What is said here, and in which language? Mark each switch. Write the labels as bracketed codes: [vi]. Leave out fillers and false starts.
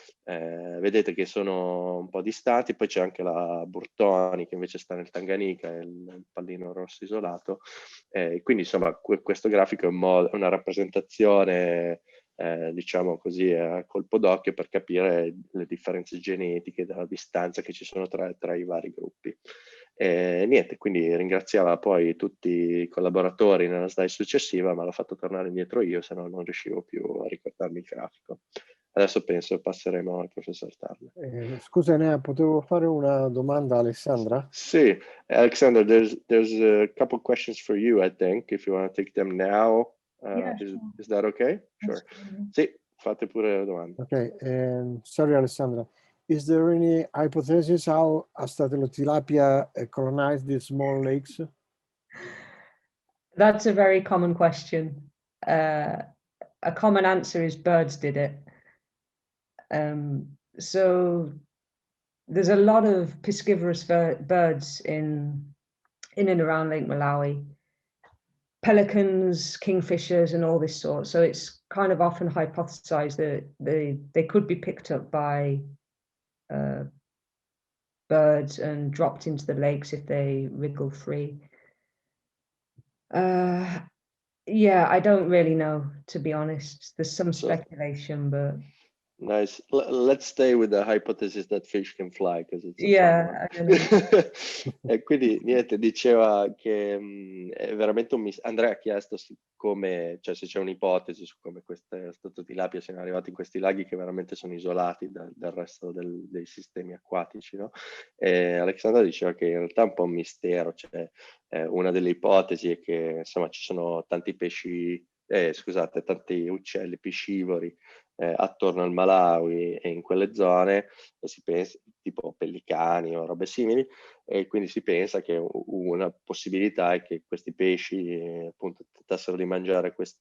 [it] Vedete che sono un po' distanti, poi c'è anche la Burtoni che invece sta nel Tanganica, è il pallino rosso isolato, quindi insomma questo grafico è una rappresentazione diciamo così a colpo d'occhio per capire le differenze genetiche della distanza che ci sono tra i vari gruppi. Niente, quindi ringraziava poi tutti i collaboratori nella slide successiva, ma l'ho fatto tornare indietro io, se no non riuscivo più a ricordarmi il grafico. Adesso penso passeremo al professor Turner. Scusa Enea, potevo fare una domanda a Alessandra? [en] Sì, Alexander, there's a couple questions for you, I think, if you want to take them now. Yeah, Is that okay? Sure. [it] Sì, fate pure la domanda. [en] Okay, sorry Alessandra. Is there any hypothesis how Astatotilapia colonized these small lakes? That's a very common question. A common answer is birds did it. So there's a lot of piscivorous birds in and around Lake Malawi. Pelicans, kingfishers, and all this sort. So it's kind of often hypothesized that they could be picked up by birds and dropped into the lakes if they wriggle free. Yeah, I don't really know, to be honest. There's some speculation, but nice. Let's stay with the hypothesis that fish can fly, because it's a yeah, fun one. [it] E quindi niente, diceva che è veramente un Andrea ha chiesto come, cioè se c'è un'ipotesi su come queste Astatotilapia siano arrivate in questi laghi che veramente sono isolati dal resto dei sistemi acquatici, no? E Alexandra diceva che in realtà è un po' un mistero, cioè una delle ipotesi è che insomma ci sono tanti pesci, scusate, tanti uccelli piscivori attorno al Malawi e in quelle zone, e si pensa tipo pellicani o robe simili, e quindi si pensa che una possibilità è che questi pesci appunto tentassero di mangiare